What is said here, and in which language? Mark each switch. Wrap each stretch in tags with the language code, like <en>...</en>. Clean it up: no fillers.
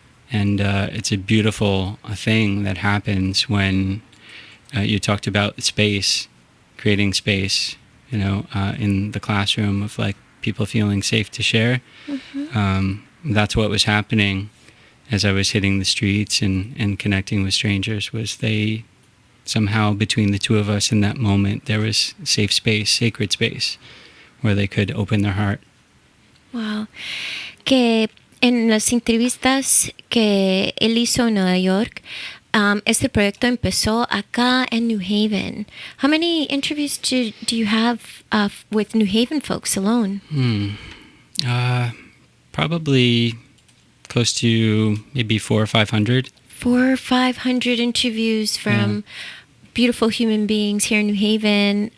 <en>And it's a beautiful thing that happens when you talked about space, creating space, in the classroom, of like people feeling safe to share. That's what was happening as I was hitting the streets and connecting with strangers, was they somehow, between the two of us in that moment, there was safe space, sacred space, where they could open their heart. Wow.</en> <es>Que en las entrevistas que él hizo en Nueva York, este proyecto empezó acá en New Haven.</es> <en>How many interviews do you have with New Haven folks alone? Probably close to maybe 400 or 500. 400 or 500 interviews from beautiful human beings here in New Haven.</en>